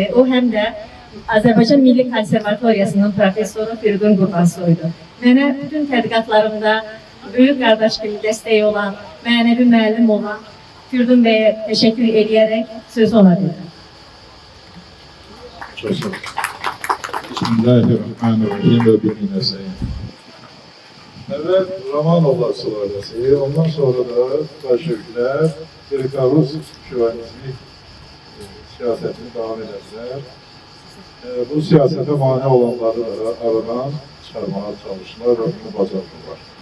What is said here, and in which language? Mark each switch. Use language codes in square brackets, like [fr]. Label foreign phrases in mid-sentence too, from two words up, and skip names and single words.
[az] O həm də Azərbaycan Milli Konservatoriyasının professoru Firidun Qurbansoydu. Mənə bütün tədqiqatlarımda böyük qardaş kimi dəstək olan, mənəvi müəllim olan Firidun bəyə təşəkkür edərək sözü ona verirəm. [tr] Çok sağ olun. [ar] بسم الله الرحمن الرحيم وبه نستعين. [tr] Evvel Romanovlar sülalesi, ondan sonra da Bolşevikler, Rus şövalyizmi siyasetini devam ederler. Bu siyasete mane olanları da aradan çıkarmaya çalıştılar ve bunu bacardılar.